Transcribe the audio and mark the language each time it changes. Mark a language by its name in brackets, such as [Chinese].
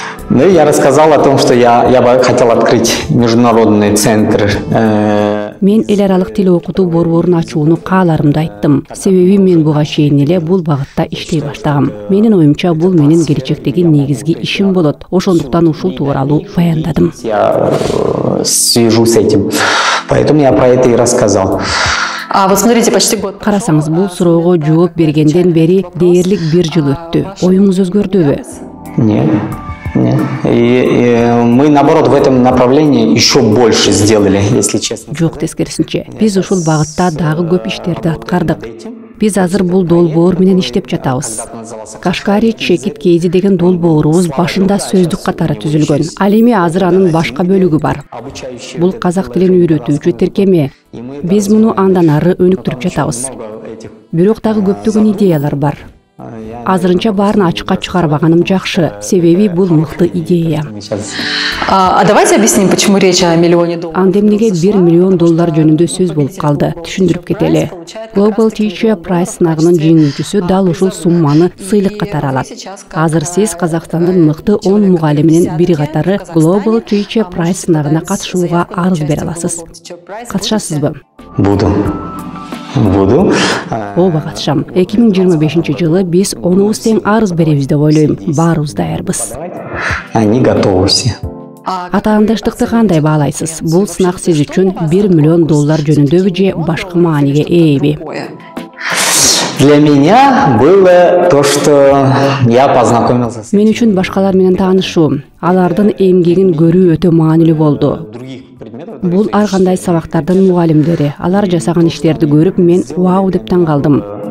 [Russian] Ну, я рассказал о том, что я бы хотел открыть международный центр. [Kyrgyz] Мен эл аралык тил окутуу борборун ачууну кааларымды айттым. Себеби мен буга чейин эле бул багытта иштей баштагам. Менин оюмча бул менин келечектеги негизги ишим болот. Ошондуктан ушул тууралуу баяндадым. [Russian] Я свяжу с этим. Поэтому я про это и рассказал. А вот смотрите, почти год. [Kyrgyz] Карасаңыз, бул суроого жооп бергенден бери дээрлик 1 жыл өттү. Оюңуз өзгөрдүбү? [Russian] Нет. Нет. И мы наоборот, в этом направлении еще больше сделали, если честно. [Kyrgyz] Жок, тескерисинче. Биз ушул багытта дагы көп иштерди аткардык. Биз азыр бул долбоор менен иштеп жатабыз. Кашкари Чекит Кейзи деген долбоорубуз башында сөздүк катары түзүлгөн. Ал эми азыр анын башка бөлүгү бар. Бул казак тилин үйрөтүүчү тиркеме. Биз муну андан ары өнүктүрүп жатабыз. Бирок дагы көптөгөн идеялар бар. Азырынча баарын ачыкка чыгарбаганым жакшы, себеби бул мыкты идея. [Russian] А давайте объясним, почему речь о $1 миллион. [Kyrgyz] Анда эмнеге $1 миллион жөнүндө сөз болуп калды? Түшүндүрүп кетели. Global Teacher Prize сынагынын жеңүүчүсү дал ушул сумманы сыйлык катары алат. Азыр сиз Казакстандын мыкты 10 мугалиминин бири катары Global Teacher Prize сынагына катышууга арыз бере аласыз. Катышасызбы? [Russian] Буду. [Kyrgyz] Ооба, катышам. 2025-жылы биз 10 тең арыз беребиз деп ойлойм. Баарыбыз даярбыз. [Russian] Они готовы все. [Kyrgyz] Атаандаштыкты кандай баалайсыз? Бул сынак сиз үчүн $1 миллион жөнүндөбү же башка мааниге ээби? [Russian] Для меня было то, что я познакомился с... [Kyrgyz] Мен үчүн башкалар менен таанышуу, алардын эмгегин көрүү өтө маанилүү болду. Бул ар кандай сабактардын мугалимдери, алар жасаган иштерди көрүп мен вау деп таң калдым.